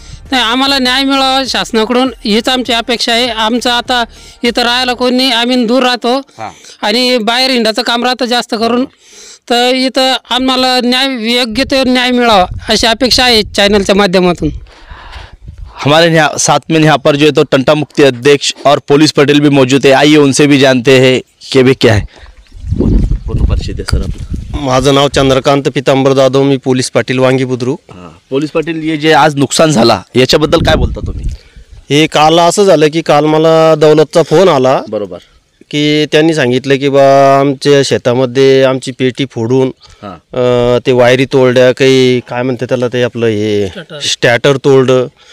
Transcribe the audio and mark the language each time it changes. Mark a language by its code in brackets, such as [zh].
[mr] नाही, आम्हाला न्याय मिळावा शासनाकडून हीच आमची अपेक्षा आहे। आमचं आता इथं राहायला कोणी, आम्ही दूर राहतो आणि बाहेर हिंडाचं काम राहतं जास्त करून। तर इथं आम्हाला योग्य ते न्याय मिळावा अशी अपेक्षा आहे चॅनलच्या माध्यमातून। [hi] हमारे साथ में यहाँ पर जो है तो टंटा मुक्ति अध्यक्ष और पुलिस पटेल भी मौजूद है। आइए उनसे भी जानते हैं कि भी क्या है। [mr] पूर्ण परिचय दे सर आपलं। माझं नाव चंद्रकांत पितांबर जाधव, मी पोलीस पाटील वांगी बुद्रुक। पोलीस पाटील, हे जे आज नुकसान झाला याच्याबद्दल काय बोलता तुम्ही? हे काल असं झालं की काल मला दौलतचा फोन आला, बरोबर, की त्यांनी सांगितलं की बा आमच्या शेतामध्ये आमची पेटी फोडून ते वायरी तोडल्या, काही काय म्हणते त्याला, ते आपलं हे स्टॅटर तोडलं।